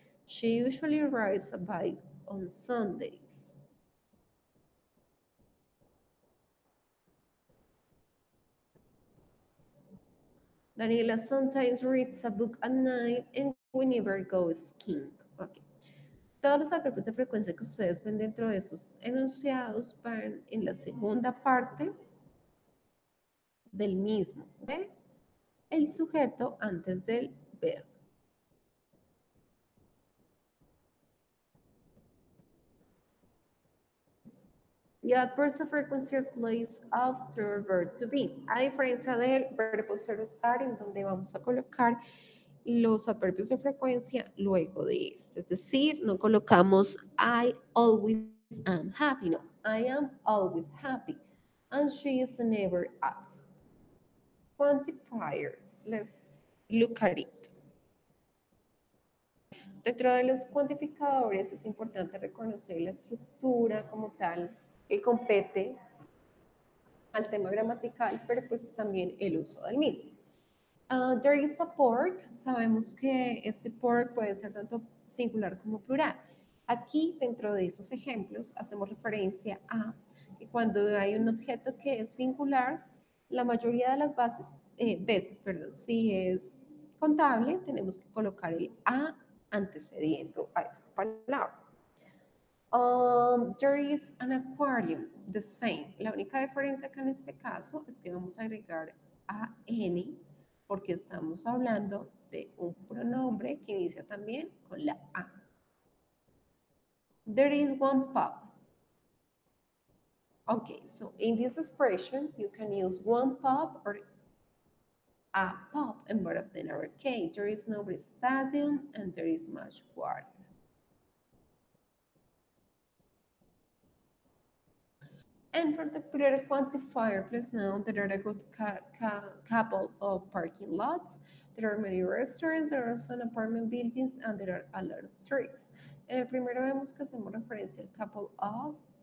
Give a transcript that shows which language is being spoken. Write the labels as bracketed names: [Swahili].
[English] She usually rides a bike on Sundays. Daniela sometimes reads a book at night and we never go skiing. Okay. [Spanish] Todos los adverbios de frecuencia que ustedes ven dentro de esos enunciados van en la segunda parte del mismo, ¿ok? El sujeto antes del verbo. [English] The adverbs of frequency are placed after verb to be. [Spanish] A diferencia del verbo ser estar, en donde vamos a colocar los adverbios de frecuencia luego de este. Es decir, no colocamos [English] I always am happy. No, I am always happy. And she is never absent. Quantifiers. Let's look at it. [Spanish] Dentro de los cuantificadores es importante reconocer la estructura como tal que compete al tema gramatical, pero pues también el uso del mismo. [English] There is a pork. [Spanish] Sabemos que ese pork puede ser tanto singular como plural. Aquí, dentro de esos ejemplos, hacemos referencia a que cuando hay un objeto que es singular, la mayoría de las veces, perdón, si es contable, tenemos que colocar el a antecediendo a esa palabra. [English] There is an aquarium, the same. [Spanish] La única diferencia acá en este caso es que vamos a agregar a n porque estamos hablando de un pronombre que inicia también con la a. [English] There is one pub. Okay, so in this expression, you can use one pub or a pub in both of them are okay. There is no stadium and there is much water. And for the periodic quantifier plus noun, there are a good couple of parking lots. There are many restaurants, there are some apartment buildings, and there are a lot of trees. [Spanish] En el primero vemos que hacemos referencia al couple of.